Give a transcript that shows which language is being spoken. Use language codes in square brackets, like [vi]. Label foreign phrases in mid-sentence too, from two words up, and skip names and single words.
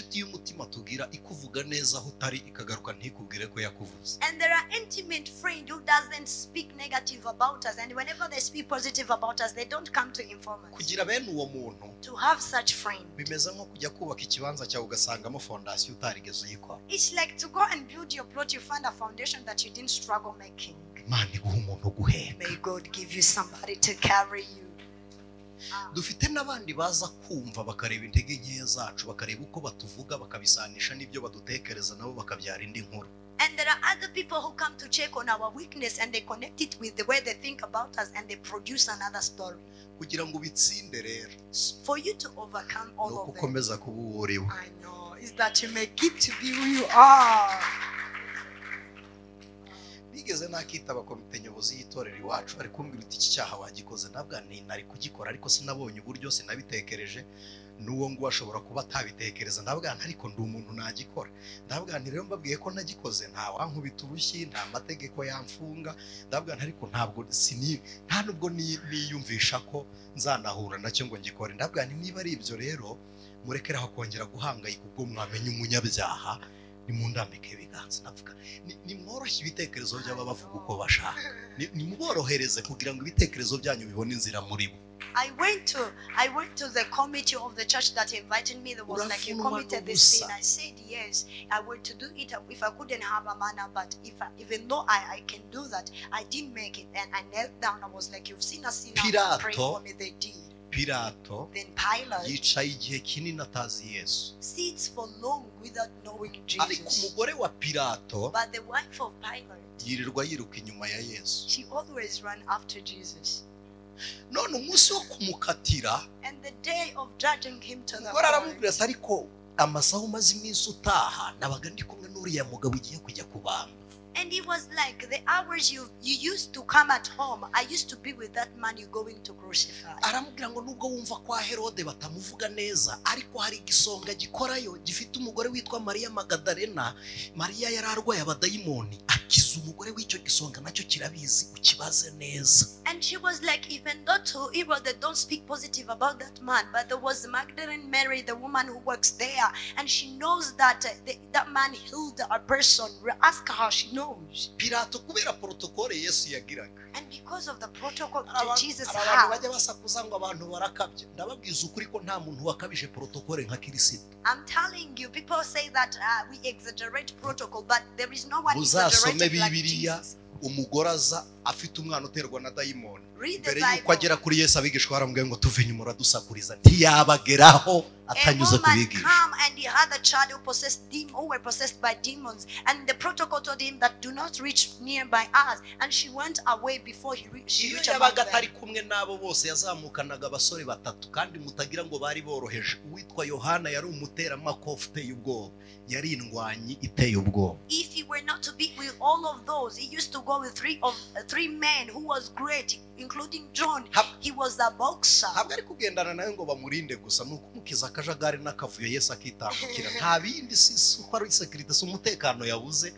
[en] there are intimate friends who doesn't speak negative about us, and whenever they speak positive about us, they don't come to inform us. To have such friends, it's like to go and build your plot, you find a foundation that you didn't struggle making. May God give you somebody to carry you. [rw] Dufite n'abandi baza kumva bakareba intege nke zacu bakareba uko batuvuga bakabisanisha n'ibyo badutekereza nabo bakabyara indi nkuru. [en] And there are other people who come to check on our weakness and they connect it with the way they think about us and they produce another story. [rw] Kugira ngo bitsinde rero. [en] For you to overcome all of them. [rw] Ukomeza kuba uriwe. [en] I know, is that you may keep to be who you are. [rw] nigeze nakitaba komite nyobozi y'itorero iwacu ari kumbwira uti iki cyaha wagikoze nabwo nari kugikora ariko sinabonye uburyo sinabitekereje nuwo ngo ashobora kuba atabitekereza ndabwana ariko ndi umuntu nagikora ndabwana rero mbabwiye ko nagikoze nta wankubita urushyi nta mategeko yamfunga ndabwana ariko ntabwo nta nubwo niyumvisha ko nzanahura nacyo ngo ngikore ndabwana niba ari ibyo rero murekeraho kongera guhangayika ubwo mwamenye umunyabyaha nimundambike ibiganza navuga nimworoshye ibitekerezo by'aba bavuga uko bashaka nimuborohereze kugira ngo ibitekerezo byanyu bibone inzira muri bo. [en] I went to the committee of the church that invited me. There was like, you committed this sin. I said yes, I were to do it if I couldn't have a manner, but even though I can do that, I didn't make it. And I knelt down. I was like, you've seen a sinner, pray for me. They did. [rw] Pilato [en] then Pilate [rw] yicaye igihe kinini atazi Yesu [en] sits for long without knowing [rw] ariko [en] Jesus. [rw] umugore wa Pilato [en] But the wife of Pilate, [rw] yirirwa yiruka inyuma ya Yesu [en] she always ran after Jesus. [rw] none umunsi wo kumukatira [en] And the day of judging him to the [rw] umugore aramubwira [en] court, [rw] ariko amasaha umaze iminsi utaha nabaga ndi kumwe n'uriya mugabo ugiye kujya kubamba. [en] and he was like, the hours you used to come at home, I used to be with that man you're going to crucify. [rw] aramubwira ngo nubwo wumva kwa Herode batamuvuga neza ariko hari igisonga gikorayo gifite umugore witwa Mariya Magadalena. Mariya yari arwaye abadayimoni akiza umugore w'icyo gisonga nacyo kirabizi ukibaze neza. [en] And she was like, even though to Herod don't speak positive about that man, but there was Magdalene Mary, the woman who works there, and she knows that that man healed a person. Ask her, she knows. [rw] Pilato kubera protokole Yesu yagiraga [en] And because of the protocol that Jesus [rw] abantu [en] had, [rw] bajya basakuza ngo abantu barakabye ndababwiza ukuri ko nta muntu wakabije protokole nka Kristo. [en] I'm telling you, people say that we exaggerate protocol, but there is no one [rw] Uzasome [en] exaggerating like [rw] Bibiliya [en] Jesus. [rw] umugore aza afite umwana uterwa na dayimoni [en] Read the [rw] mbere yuko [en] Bible. [rw] agera kuri Yesu abigishwa baramubwiye ngo tuve inyuma uradusakuriza ntiyabageraho [en] A [rw] atanyuze [en] woman [rw] kubigisha. [en] come and he had a child who were possessed by demons, and the protocol told him that do not reach nearby us, and she went away before she [rw] iyo [en] reached among [rw] yabaga atari [en] them. [rw] kumwe n'abo bose yazamukanaga abasore batatu kandi mutagira ngo bari boroheje. Uwitwa Yohana yari umuteramakofe uteye ubwoba yari indwanyi iteye ubwoba. [en] If he were not to be with all of those, he used to go with three men who was great, including John. He was a boxer. [rw] ntabwo ari kugendana nawe ngo bamurinde gusa ni ukumukiza akajagari n'akavuyo Yesu akitambukira nta bindi si uko ari security si umutekano yabuze.